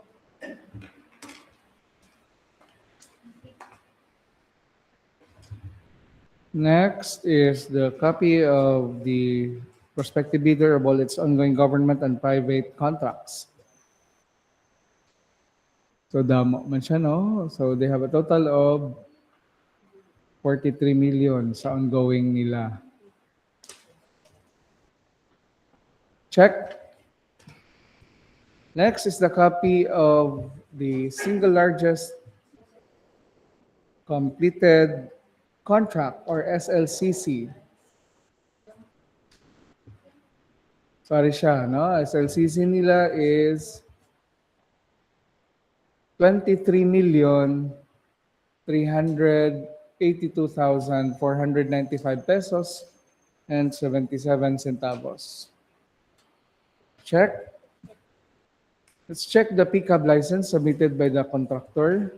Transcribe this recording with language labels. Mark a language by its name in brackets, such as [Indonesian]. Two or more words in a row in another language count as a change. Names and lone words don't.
[English] Next is the copy of the prospective bidder of all its ongoing government and private contracts. [Hiligaynon] So damo man siya, no? [English] So they have a total of 43 million sa ongoing nila. Check. Next is the copy of the single largest completed contract or SLCC. [Hiligaynon] Sorry siya, no? [English] SLCC nila is 23,382,495 pesos and 77 centavos. Check. Let's check the pickup license submitted by the contractor.